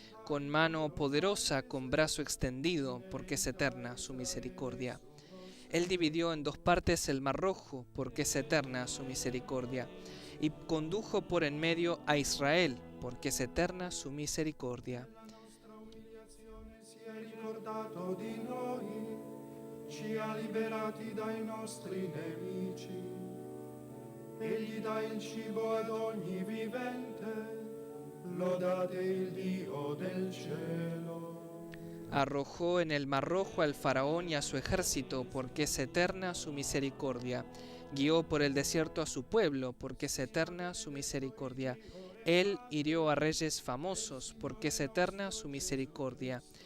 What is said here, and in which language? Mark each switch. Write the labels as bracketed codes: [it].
[es] Con mano poderosa, con brazo extendido, porque es eterna su misericordia. Él dividió en dos partes el Mar Rojo, porque es eterna su misericordia. Y condujo por en medio a Israel, porque es eterna su misericordia. [it] Si è ricordato di noi, ci ha liberati dai nostri nemici. Egli dà il cibo ad ogni vivente, lodate il Dio del cielo. [es] Arrojó en el Mar Rojo al faraón y a su ejército, porque es eterna su misericordia. Guió por el desierto a su pueblo, porque es eterna su misericordia. Él hirió a reyes famosos, porque es eterna su misericordia.